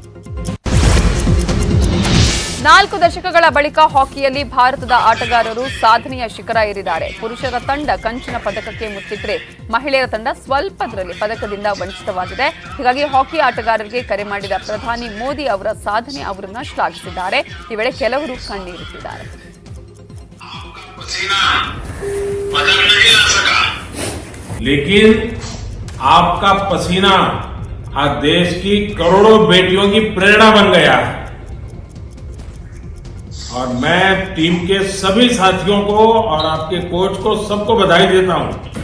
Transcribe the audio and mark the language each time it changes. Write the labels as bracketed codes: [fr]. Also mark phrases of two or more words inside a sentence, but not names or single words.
[kn] 4 ದಶಕಗಳ ಬಳಿಕ ಹಾಕಿಯಲ್ಲಿ ಭಾರತದ ಆಟಗಾರರು ಸಾಧನೆಯ ಶಿಖರ ಏರಿದ್ದಾರೆ. ಪುರುಷರ ತಂಡ ಕಂಚಿನ ಪದಕಕ್ಕೆ ಮುತ್ತಿಟ್ಟರೆ ಮಹಿಳೆಯರ ತಂಡ ಸ್ವಲ್ಪದರಲ್ಲಿ ಪದಕದಿಂದ ವಂಚಿತವಾಗಿದೆ. ಹೀಗಾಗಿ ಹಾಕಿ ಆಟಗಾರರಿಗೆ ಕರೆ ಮಾಡಿದ ಪ್ರಧಾನಿ ಮೋದಿ ಅವರ ಸಾಧನೆ ಅವರನ್ನ ಶ್ಲಾಘಿಸಿದ್ದಾರೆ. ಈ ವೇಳೆ ಕೆಲವರು ಕಣ್ಣೀರಿಟ್ಟಿದ್ದಾರೆ. [hi] लेकिन आपका पसीना आज देश की करोड़ों बेटियों की प्रेरणा बन गया है और मैं टीम के सभी साथियों को और आपके कोच को सबको बधाई देता हूं.